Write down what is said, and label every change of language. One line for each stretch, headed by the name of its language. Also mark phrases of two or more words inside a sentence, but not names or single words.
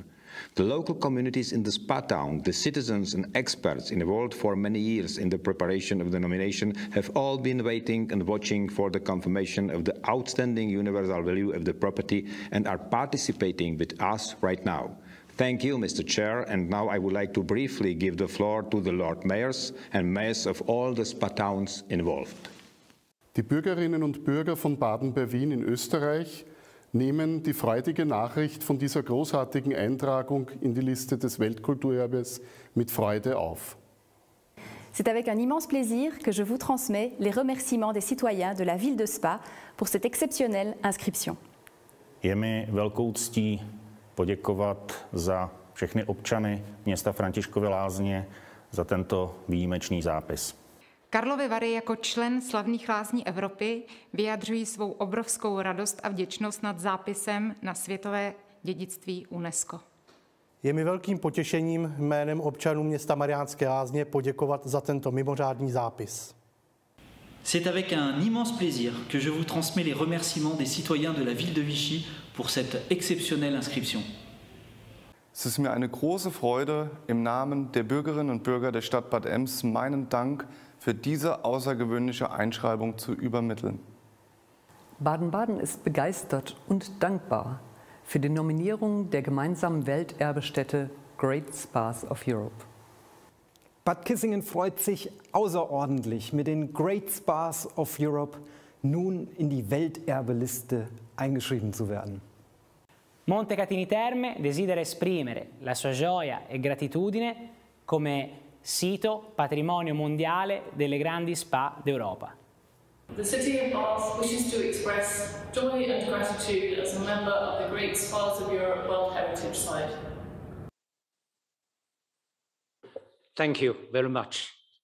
English: The local communities in the spa town, the citizens and experts involved for many years in the preparation of the nomination have all been waiting and watching for the confirmation of the outstanding universal value of the property and are participating with us right now. Thank you, Mr. Chair, and now I would like to briefly give the floor to the Lord Mayors and Mayors of all the spa towns involved.
German: Die Bürgerinnen und Bürger von Baden bei Wien in Österreich nehmen die freudige Nachricht von dieser großartigen Eintragung in die Liste des Weltkulturerbes mit Freude auf.
French: C'est avec un immense plaisir que je vous transmets les remerciements des citoyens de la ville de Spa pour cette exceptionnelle inscription.
Czech: Je mi velkou ctí poděkovat za všechny občany města Františkovy Lázně za tento výjimečný zápis. Karlovy Vary jako člen slavných lázní Evropy vyjadřují svou obrovskou radost a vděčnost nad zápisem na světové dědictví UNESCO. Je mi velkým potěšením jménem občanů města Mariánské Lázně poděkovat za tento mimořádný zápis.
French: C'est avec un immense plaisir que je vous transmets les remerciements des citoyens de la ville de Vichy pour cette exceptionnelle inscription.
German: Es ist mir eine große Freude, im Namen der Bürgerinnen und Bürger der Stadt Bad Ems meinen Dank für diese außergewöhnliche Einschreibung zu übermitteln. Baden-Baden ist begeistert und dankbar für die Nominierung der gemeinsamen Welterbestätte Great Spas of Europe. Bad Kissingen freut sich außerordentlich, mit den Great Spas of Europe nun in die Welterbeliste eingeschrieben zu werden.
Italian: Montecatini Terme desidera esprimere la sua gioia e gratitudine come sito patrimonio mondiale delle grandi spa d'Europa.
English: The City of Bath wishes to express joy and gratitude as a member of the Great Spas of Europe World Heritage Site. Thank you very much.